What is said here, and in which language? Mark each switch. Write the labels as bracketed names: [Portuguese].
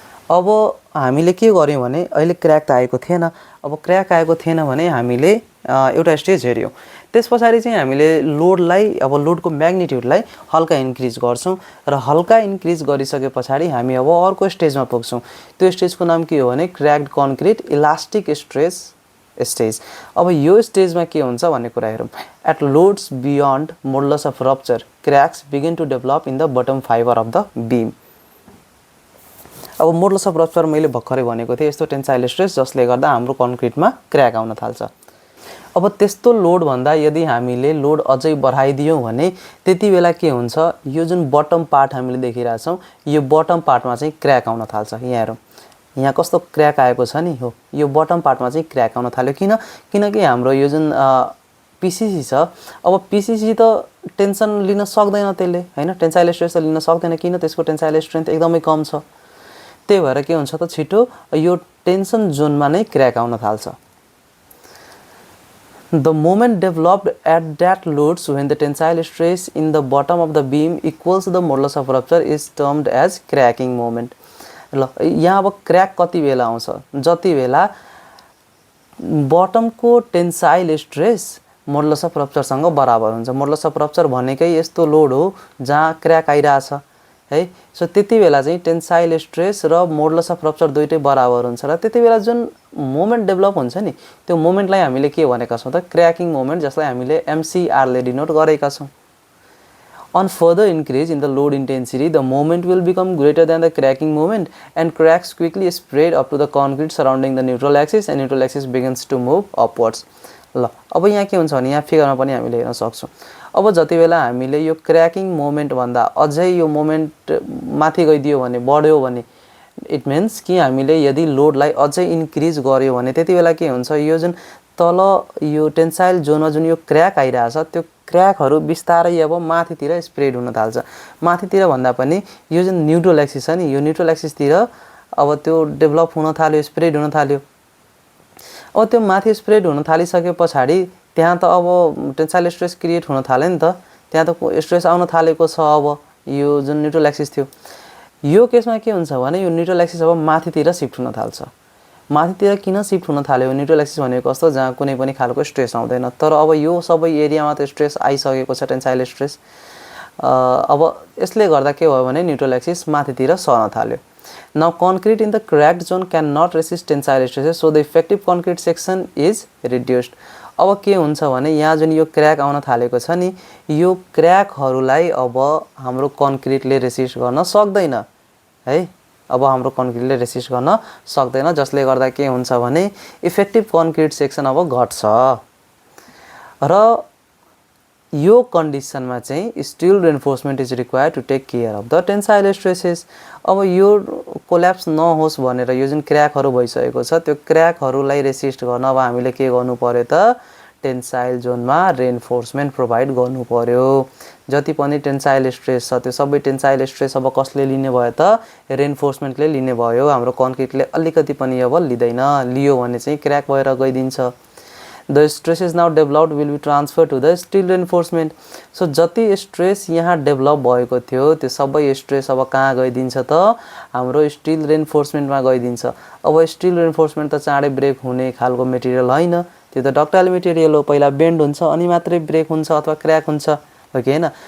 [Nepali] अब हामीले के गर्यौँ भने अहिले क्र्याक त आएको थिएन, अब क्र्याक आएको थिएन भने हामीले एउटा स्टेज हेऱ्यौँ, त्यस पछाडि चाहिँ हामीले लोडलाई अब लोडको म्याग्निट्युडलाई हल्का इन्क्रिज गर्छौँ र हल्का इन्क्रिज गरिसके पछाडि हामी अब अर्को स्टेजमा पुग्छौँ। त्यो स्टेजको नाम के हो भने क्र्याक्ड कन्क्रिट इलास्टिक स्ट्रेस स्टेज। अब यो स्टेजमा के हुन्छ भन्ने कुरा हेरौँ। [English] At loads beyond modulus of rupture cracks begin to develop in the bottom fibre of the beam. [Nepali] अब मोडुलस अफ रप्चर मैले भर्खरै भनेको थिएँ यस्तो टेन्साइल स्ट्रेस जसले गर्दा हाम्रो कन्क्रिटमा क्र्याक आउन थाल्छ। अब त्यस्तो लोड भन्दा यदि हामीले लोड अझै बढाइदियौँ भने त्यति बेला के हुन्छ यो जुन बटम पार्ट हामीले देखिरहेछौँ यो बटम पार्टमा चाहिँ क्र्याक आउन थाल्छ। यहाँ हेरौँ यहाँ कस्तो क्र्याक आएको छ नि हो, यो बटम पार्टमा चाहिँ क्र्याक आउन थाल्यो। किनकि हाम्रो यो जुन पिसिसी छ, अब पिसिसी त टेन्सन लिन सक्दैन त्यसले हैन, टेन्साइल स्ट्रेस त लिन सक्दैन। किन त्यसको टेन्साइल स्ट्रेन्थ एकदमै कम छ। त्यही भएर के हुन्छ त छिटो यो टेन्सन जोनमा नै क्र्याक आउन थाल्छ। [English] The moment developed at that loads when the tensile stress in the bottom of the beam equals the modulus of rupture is termed as cracking moment. [Nepali] ल यहाँ अब क्र्याक कति बेला आउँछ जति बेला बटमको टेन्साइल स्ट्रेस मोडुलस अफ रप्चरसँग बराबर हुन्छ। मोडुलस अफ रप्चर भनेकै यस्तो लोड हो जहाँ क्र्याक आइरहेछ है। सो त्यति बेला चाहिँ टेन्साइल स्ट्रेस र मोडुलस अफ रप्चर दुइटै बराबर हुन्छ र त्यति बेला जुन मोमेन्ट डेभलप हुन्छ नि त्यो मोमेन्टलाई हामीले के भनेका छौँ त क्र्याकिङ मोमेन्ट, जसलाई हामीले एमसीआरले डिनोट गरेका छौँ। [English] On further increase in the load intensity, the moment will become greater than the cracking moment and cracks quickly spread up to the concrete surrounding the neutral axis and neutral axis begins to move upwards. [Nepali] ल अब यहाँ के हुन्छ भने यहाँ फिगरमा पनि हामीले हेर्न सक्छौँ। अब जति बेला हामीले यो क्र्याकिङ मोमेन्ट भन्दा अझै यो मोमेन्ट माथि गइदियो भने बढ्यो भने [English] it means [Nepali] कि हामीले यदि लोडलाई अझै इन्क्रिज गर्यो भने त्यति बेला के हुन्छ यो जुन तल यो टेन्साइल जोनमा जुन यो क्र्याक आइरहेछ त्यो क्र्याकहरू बिस्तारै अब माथितिर स्प्रेड हुन थाल्छ। माथितिर भन्दा पनि यो जुन न्युट्रल एक्सिस छ नि यो न्युट्रल एक्सिसतिर अब त्यो डेभलप हुन थाल्यो, स्प्रेड हुन थाल्यो। अब त्यो माथि स्प्रेड हुन थालिसके पछाडि त्यहाँ त अब टेन्साइल स्ट्रेस क्रिएट हुन थाल्यो नि त, त्यहाँ त स्ट्रेस आउन थालेको छ। अब यो जुन न्युट्रल एक्सिस थियो, यो केसमा के हुन्छ भने यो न्युट्रल एक्सिस अब माथितिर सिफ्ट हुन थाल्छ। माथितिर किन सिफ्ट हुन थाल्यो? न्युट्रल एक्सिस भनेको कस्तो, जहाँ कुनै पनि खालको स्ट्रेस आउँदैन। तर अब यो सबै एरियामा त स्ट्रेस आइसकेको छ, टेन्साइल स्ट्रेस। अब यसले गर्दा के भयो भने न्युट्रल एक्सिस माथितिर सर्न थाल्यो। [English] Now concrete in the cracked zone cannot resist tensile stresses, so the effective concrete section is reduced. [Nepali] अब के हुन्छ भने यहाँ जुन यो क्र्याक आउन थालेको छ नि, यो क्र्याकहरूलाई अब हाम्रो कन्क्रिटले रेसिस्ट गर्न सक्दैन है। अब हाम्रो कन्क्रिटले रेसिस्ट गर्न सक्दैन, जसले गर्दा के हुन्छ भने इफेक्टिभ कन्क्रिट सेक्सन अब घट्छ। र यो कन्डिसनमा चाहिँ [English] Steel reinforcement is required to take care of the tensile stresses. [Nepali] अब यो कोल्याप्स नहोस् भनेर यो जुन क्र्याकहरू भइसकेको छ, त्यो क्र्याकहरूलाई रेसिस्ट गर्न अब हामीले के गर्नु पर्यो त, टेन्साइल जोनमा रेन्फोर्समेन्ट प्रोभाइड गर्नु पर्यो। जति पनि टेन्साइल स्ट्रेस छ त्यो सबै टेन्साइल स्ट्रेस अब कसले लिने भयो त, रेन्फोर्समेन्टले लिने भयो। हाम्रो कन्क्रिटले अलिकति पनि अब लिँदैन, लियो भने चाहिँ क्र्याक भएर गइदिन्छ। [English] The stresses now developed will be transferred to the steel reinforcement. [Nepali] So जति स्ट्रेस यहाँ डेभलप भएको थियो त्यो सबै स्ट्रेस अब कहाँ गइदिन्छ त, हाम्रो स्टिल रेन्फोर्समेन्टमा गइदिन्छ। अब स्टिल रेन्फोर्समेन्ट त चाँडै ब्रेक हुने खालको मेटेरियल होइन, त्यो त डक्टाइल मेटेरियल हो, पहिला बेन्ड हुन्छ अनि मात्रै ब्रेक हुन्छ अथवा क्र्याक हुन्छ, हो कि होइन।